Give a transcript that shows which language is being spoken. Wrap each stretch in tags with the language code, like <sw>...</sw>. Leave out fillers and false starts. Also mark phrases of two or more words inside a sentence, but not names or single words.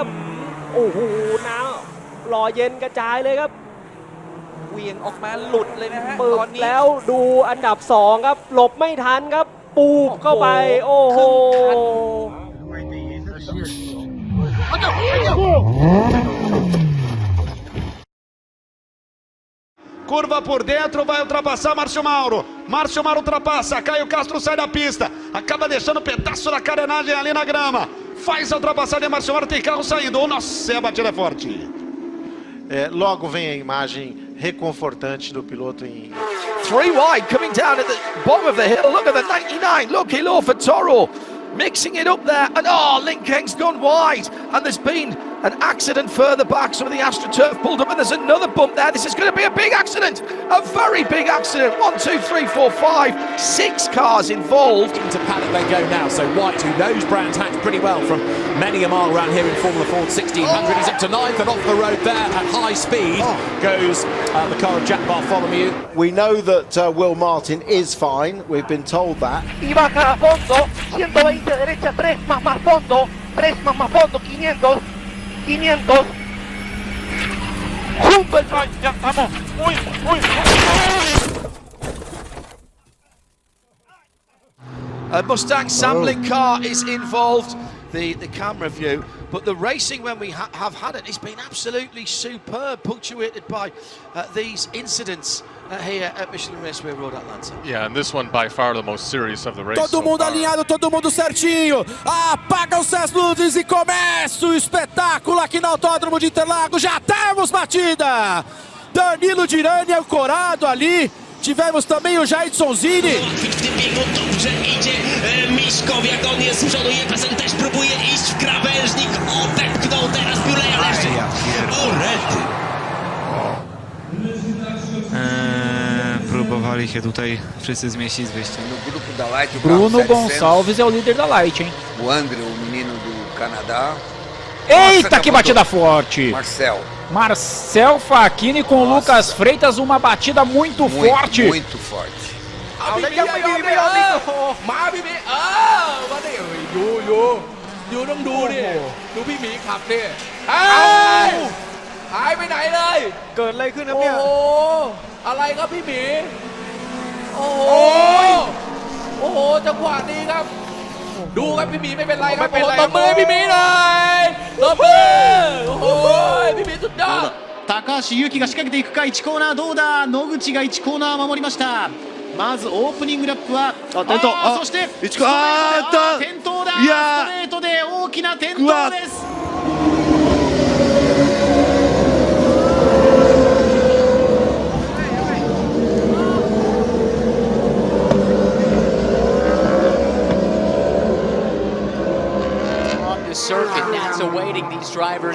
<th>โอ้โหน้ำหล่อเย็นกระจายเลยครับเวียงออกมาหลุดเลยนะฮะตอนนี้แล้วดูอันดับ2ครับหลบไม่ทันครับปูบเข้าไปโอ้โห</th> <pt>Curva por dentro, vai ultrapassar Márcio Mauro. Márcio Mauro ultrapassa, Caio Castro sai da pista. Acaba deixando um pedaço da carenagem ali na grama. Faz a ultrapassagem de Márcio Mauro, tem carro saindo. Nossa, a batida é forte. Logo vem a imagem reconfortante do piloto em...</pt> <en>3 wide coming down at the bottom of the hill. Look at the 99. Look, Hilo for Toro. Mixing it up there. And Linkeng's gone wide. And there's been an accident further back. Some of the AstroTurf pulled up, and there's another bump there. This is going to be a big accident. A very big accident. 1, 2, 3, 4, 5, 6 cars involved. Into paddock they go now. So White, who knows Brands Hatch pretty well from many a mile around here in Formula Ford 1600. He's up to 9th and off the road there at high speed goes the car of Jack Bartholomew. We know that Will Martin is fine. We've been told that.</en> <es>Y baja a fondo, 120 derecha, 3 más fondo, 3 más fondo, 500. 500. Junto el ya estamos.</es> <en>A Mustang sampling car is involved. The camera view, but the racing when we have had it has been absolutely superb, punctuated by these incidents here at Michelin Raceway Road Atlanta. Yeah, and this one by far the most serious of the race.</en> <pt>Todo mundo alinhado, todo mundo certinho. Apagam-se as luzes e começa o espetáculo aqui no Autódromo de Interlagos. Já temos batida. Danilo Dirani ancorado ali Tivemos também o Jaidsonzini.</pt> <pl>Dobrze idzie Miśkow, jak on jest z przodu. Jefferson też próbuje iść w krawężnik. Odepchnął teraz Buleja leży. O rety. Próbowali się tutaj wszyscy zmieścić z wyjściem.</pl> <pt>Bruno Gonçalves é o líder da Light, hein? O André, o menino do Canadá. Eita, que batida forte! Marcel Facchini com o Lucas Freitas, uma batida muito forte. Muito forte.</pt> <th>เอาแล้วยังไม่มีมาพี่หมีมาดิอยู่ต้องดูดิดูพี่หมีขับดิหายไปไหนเลยเกิดอะไรขึ้นครับเนี่ยโอ้โหอะไรครับพี่หมีโอ้โหจังหวะนี้ครับดูครับพี่หมีไม่เป็นไรครับตบมือให้พี่หมีหน่อยตบมือโอ้โหพี่หมีสุดยอด</th> <ja>高橋優輝が仕掛けていくか。1コーナーどうだ。野口が1コーナー守りました。まずオープニングラップは転倒。そしてストレートだ。転倒だ。ストレートで大きな転倒です。</ja> <en>Circuit, that's awaiting these drivers.</en>